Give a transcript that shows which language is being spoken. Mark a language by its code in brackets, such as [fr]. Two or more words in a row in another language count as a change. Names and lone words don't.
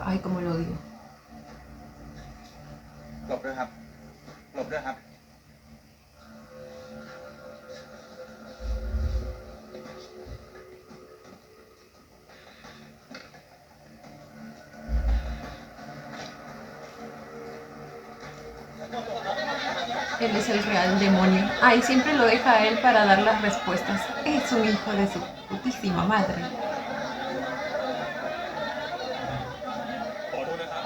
[es] Ay, como lo odio. [th] หลบด้วยครับ หลบด้วยครับ [es] Él es el real demonio. Ay, siempre lo deja a él para dar las respuestas. Es un hijo de su putísima madre. [th] ขอโทษนะครับ